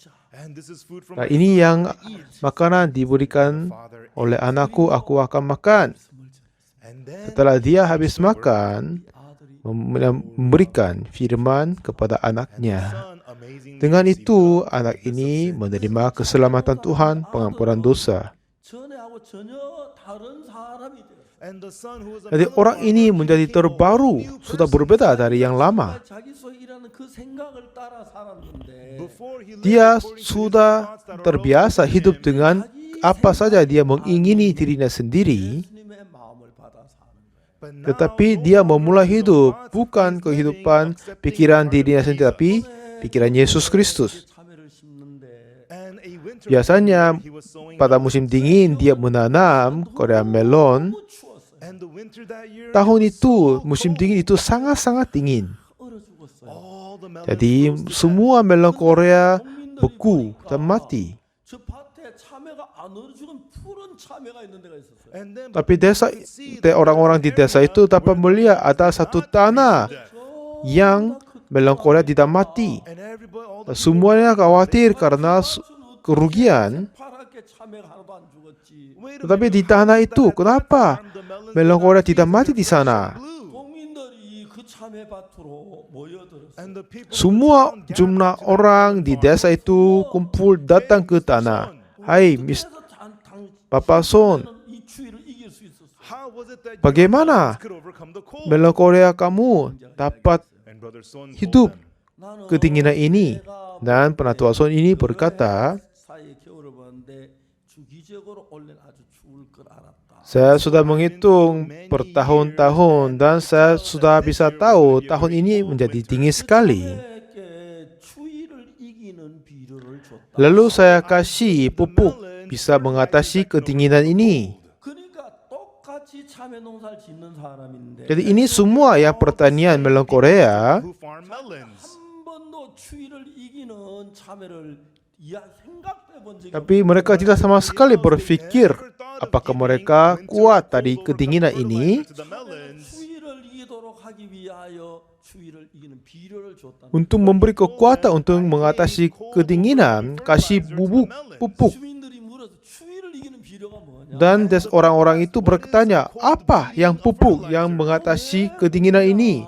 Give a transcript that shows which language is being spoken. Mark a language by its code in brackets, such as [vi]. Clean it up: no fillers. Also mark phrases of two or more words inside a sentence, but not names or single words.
[id] Nah, ini yang makanan diberikan oleh anakku. Aku akan makan. Setelah dia habis makan, memberikan firman kepada anaknya. Dengan itu, anak ini menerima keselamatan Tuhan, pengampunan dosa. [ko] 전에하고 전혀 다른 사람이 되었어요. [id] Jadi orang ini menjadi terbaru, sudah berbeda dari yang lama. [ko] 자기 속에 일하는 그 생각을 따라 살았는데 [id] Dia sudah terbiasa hidup dengan apa saja dia mengingini dirinya sendiri, [ko] 예수님의 마음을 받아 사는 거예요. [id] tetapi dia memulai hidup bukan kehidupan pikiran dirinya sendiri, tapi pikiran Yesus Kristus. [ko] 참외를 심는데 [id] Biasanya pada musim dingin dia menanam Korea melon. [ko] 너무 추웠어요. [id] Tahun itu musim dingin itu sangat-sangat dingin. [ko] 얼어 죽었어요. [id] Jadi semua melon Korea beku dan mati. [ko] 저 밭에 참외가 안 얼어 죽은 푸른 참외가 있는 데가 있었어요. [id] Tapi orang-orang di desa itu dapat melihat ada satu tanah yang melon Korea tidak mati. Semuanya khawatir karena kerugian. [ko] 파랗게 참외가 하나도 안 죽었지. [id] Tetapi di tanah itu, kenapa melon Korea tidak mati di sana? [ko] 국민들이 그 참외밭으로 모여들었어요. [id] Semua jumlah orang di desa itu kumpul datang ke tanah. Hai, Bapak Son, [ko] 이 추위를 이길 수 있었어요. [id] bagaimana melon Korea kamu dapat hidup [ko] 나는 [id] kedinginan ini? Dan penatua Son ini berkata, [ko] 사이에 겨울을 보는데 주기적으로 올해는 아주 추울 걸 알았다. [id] saya sudah menghitung bertahun-tahun dan saya sudah bisa tahu tahun ini menjadi dingin sekali. [ko] 참외에게 추위를 이기는 비료를 줬다. [id] Lalu saya kasih pupuk bisa mengatasi kedinginan ini. [ko] 그러니까 똑같이 참외 농사를 짓는 사람인데 [id] Jadi ini semua yang pertanian melon Korea, [ko] 한 번도 추위를 이기는 참외를 생각해 본 적이 [id] tapi mereka tidak sama sekali berpikir apakah mereka kuat dari kedinginan ini. [ko] 추위를 이기도록 하기 [id] Untuk memberi kekuatan untuk mengatasi kedinginan, kasih bubuk pupuk. Dan orang-orang itu bertanya, apa yang pupuk yang mengatasi kedinginan ini?